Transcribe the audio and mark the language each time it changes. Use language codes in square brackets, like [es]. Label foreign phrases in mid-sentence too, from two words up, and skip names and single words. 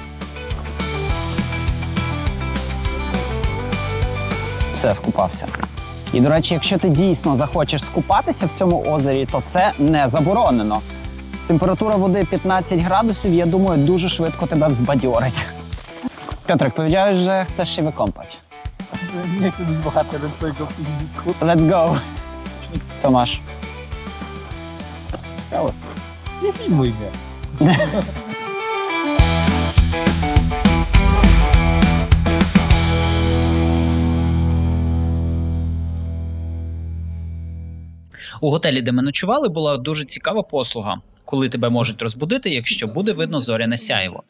[uk] Все, скупався. І, до речі, якщо ти дійсно захочеш скупатися в цьому озері, то це не заборонено. Температура води 15 градусів, я думаю, дуже швидко тебе взбадьорить. [pl] Пiotrek, powiedziałeś, że chcesz się wykąpać. Nie chcę być bohaterem twojego filmiku. [en] Let's go. [pl] Co masz? Skały. Nie filmuj mnie. [uk] У готелі, де ми ночували, була дуже цікава послуга, коли тебе можуть розбудити, якщо буде видно зоряне сяйво.